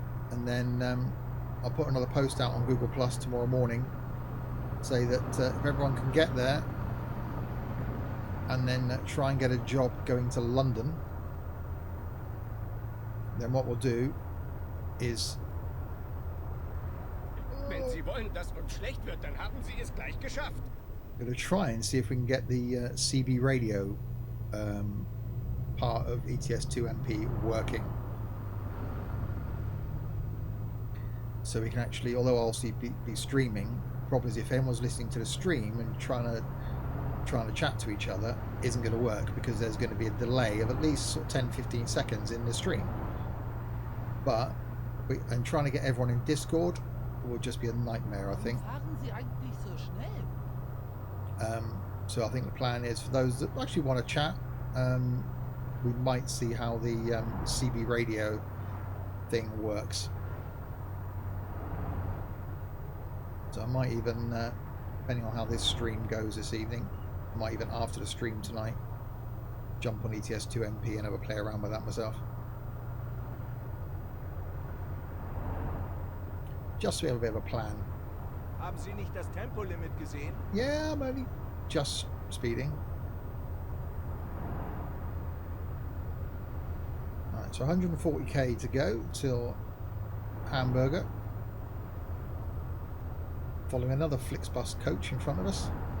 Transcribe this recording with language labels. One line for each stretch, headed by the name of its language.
English: and then I'll put another post out on Google Plus tomorrow morning, say that if everyone can get there, and then try and get a job going to London, then what we'll do is
German: Wenn Sie wollen, dass uns schlecht wird, dann haben Sie es gleich geschafft.
English: we're going to try and see if we can get the CB radio part of ETS2MP working. So we can actually, although I'll also be streaming, problem is if anyone's listening to the stream and trying to chat to each other isn't going to work, because there's going to be a delay of at least sort of 10-15 seconds in the stream. But and trying to get everyone in Discord will just be a nightmare, I think.
German: Fahren Sie eigentlich so schnell?
English: So I think the plan is for those that actually want to chat, we might see how the CB radio thing works. So I might even, depending on how this stream goes this evening, I might even after the stream tonight jump on ETS2MP and have a play around with that myself. Just so we have a bit of a plan.
German: Haben Sie nicht das Tempolimit gesehen?
English: Yeah, I'm only just speeding. Alright, so 140k to go till Hamburg. Following another Flixbus coach in front of us.